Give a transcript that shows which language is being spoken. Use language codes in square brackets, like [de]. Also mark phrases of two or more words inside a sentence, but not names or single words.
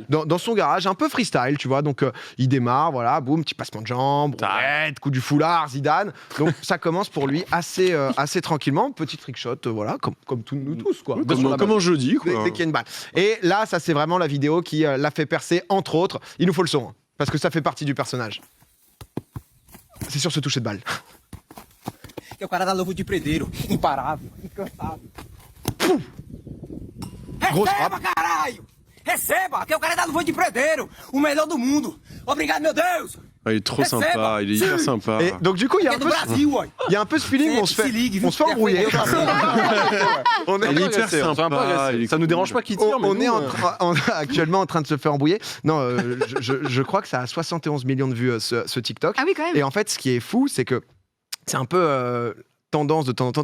[fr] dans son garage, un peu freestyle, tu vois. Donc il démarre, voilà, boum, petit passement de jambes, roulette, coup du foulard, Zidane. Donc ça commence pour lui assez tranquillement, petit trickshot, voilà, comme nous tous, quoi. Comme un jeudi, Dès quoi. qu'il y a une balle. Et là, ça c'est vraiment la vidéo qui l'a fait percer, entre autres. Il nous faut le son, hein, parce que ça fait partie du personnage. C'est sur ce toucher de balle. [pt] Que é o cara da luva de predeiro, imparável, incansável. [fr] Grosse [pt] Receba, [fr] frappe. [pt] caralho! Receba, que é o cara da luva de predeiro, o melhor do mundo. Obrigado, meu Deus! [fr] Ah, il est trop sympa, il est hyper sympa. Et donc du coup, il y a [pt] Que [fr] un [pt] é do [fr] peu, [pt] Brasil, ué. [fr] il y a un peu ce feeling où on se fait embrouiller. On est- Il est hyper agressé, on se fait un peu sympa. agresser. il est Ça nous cool. dérange pas qu'il tire, mais on nous, est actuellement en train de se faire embrouiller. Non, je crois que ça a 71 millions de vues ce TikTok. Ah oui, quand même. Et en fait, ce qui est fou, c'est que c'est un peu tendance de temps en temps.